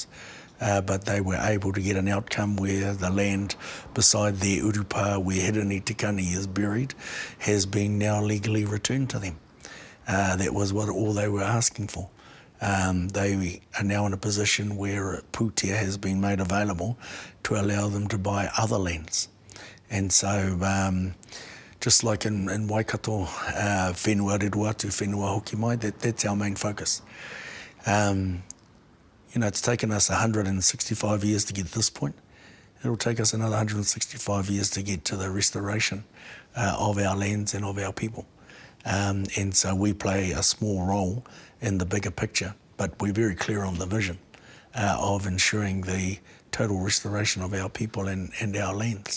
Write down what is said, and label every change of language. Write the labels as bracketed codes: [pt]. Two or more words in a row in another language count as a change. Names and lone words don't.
[en] But they were able to get an outcome where the land beside their urupa, where Hirini Tikani is buried, has been now legally returned to them. That was all they were asking for. They are now in a position where pūtea has been made available to allow them to buy other lands. And so, just like in Waikato, [mi] whenua reruatu, whenua hoki mai, [en] that's our main focus. It's taken us 165 years to get to this point. It'll take us another 165 years to get to the restoration of our lands and of our people. And so we play a small role in the bigger picture, but we're very clear on the vision of ensuring the total restoration of our people and our lands.